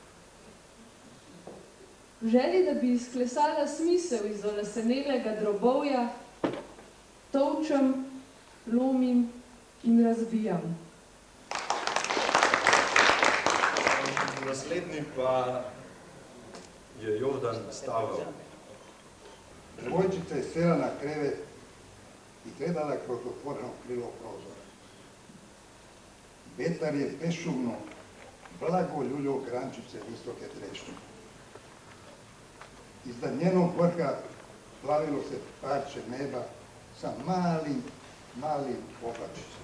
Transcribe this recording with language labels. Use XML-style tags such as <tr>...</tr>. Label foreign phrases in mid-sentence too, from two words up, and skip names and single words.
<sl>V želji, da bi izklesala smisel iz olesenelega drobovja, tolčem, lomim in razbijam. Naslednji pa je Jordan Stavro.</sl> <sr>Devojčica je sela na krevet i gledala kroz otvoreno krilo prozora. Vetar je bešumno, blago ljuljao grančice visoke trešnje. Iznad njenog vrha plavilo se parče neba sa malim oblačicama.</sr>